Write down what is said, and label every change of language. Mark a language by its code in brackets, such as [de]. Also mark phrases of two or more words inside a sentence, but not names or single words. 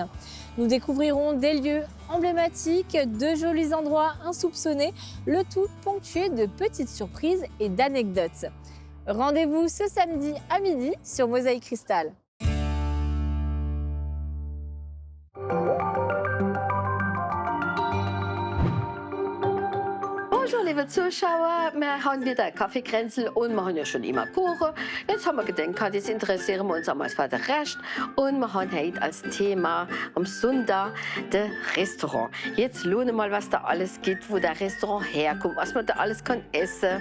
[fr] Nous découvrirons des lieux emblématiques, de jolis endroits insoupçonnés, le tout ponctué de petites surprises et d'anecdotes. Rendez-vous ce samedi à midi sur Mosaïque Cristal. [de] Bonjour liebe Zuschauer, wir haben wieder Kaffeekränzel und machen ja schon immer Kuchen. Jetzt haben wir gedacht, jetzt interessieren wir uns einmal für den Rest und wir haben heute als Thema am Sonntag das Restaurant. Jetzt lohne mal, was da alles gibt, wo der Restaurant herkommt, was man da alles kann essen.